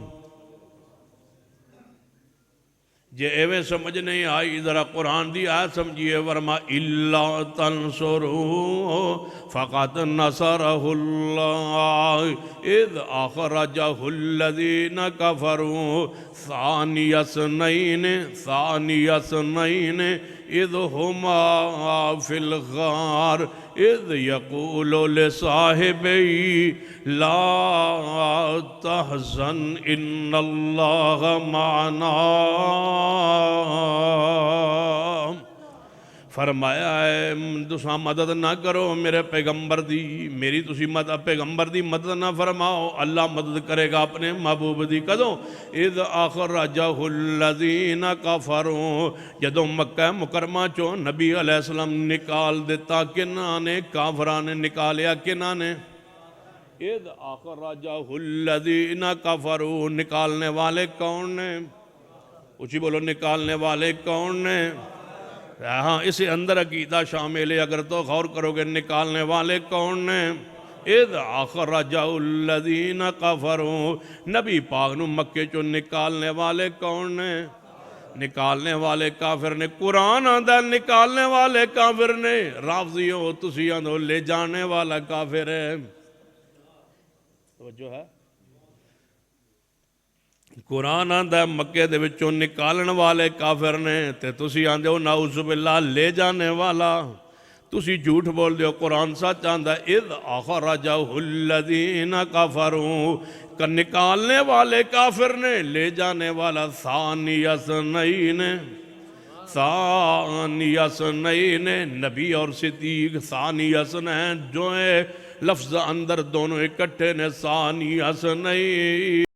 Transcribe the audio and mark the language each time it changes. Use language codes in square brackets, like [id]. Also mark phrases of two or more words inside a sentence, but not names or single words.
[pa] جے ایویں سمجھ نہیں آئی ذرا قرآن دی آیت سمجھیے، [ar] ورما الا تنصروا فقد نصرہ اللہ اذ اخرجہ الذین کفروا ثانی اثنین اذ ہما فی الغار اذ یقول لصاحبی لا تحزن ان اللہ معنا۔ [pa] فرمایا ہے تساں مدد نہ کرو میرے پیغمبر دی، میری تسی پیغمبر دی مدد نہ فرماؤ، اللہ مدد کرے گا اپنے محبوب دی۔ کدوں؟ [ar] اذ اخرجہ الذین کفروا، [pa] جدوں مکہ مکرمہ چوں نبی علیہ السلام نکال دیتا، کنہاں نے؟ کافران نے نکالیا، کنہاں نے؟ [ar] اذ اخرجہ الذین کفروا، [pa] نکالنے والے کون نے؟ اچھی بولو، نکالنے والے کون نے؟ ہاں اسے اندر عقیدہ شامل ہے، اگر تو غور کرو گے نکالنے والے کون نے؟ [ar] اذ اخرجہ الذین کفروا، [pa] نبی پاک نو مکے چوں نکالنے والے کون نے؟ نکالنے والے کافر نے۔ قرآن آندہ نکالنے والے کافر نے، رافضیوں تسی آندھو لے جانے والا کافر ہے۔ توجہ ہے؟ قرآن آندہ ہے مکے دے وچوں نکالن والے کافر نے، تے تسی آندے ہو [ar] نعوذ باللہ [pa] لے جانے والا، تسی جھوٹ بول دیو، قرآن سچ آندہ ہے [ar] اذ اخرجہ الذین کفروا، [pa] کہ نکالنے والے کافر نے، لے جانے والا ثانی اثنین، نبی اور صدیق [ar] ثانی اثنین، [pa] جو ہے لفظ اندر دونوں اکٹھے نے، [ar] ثانی اثنین۔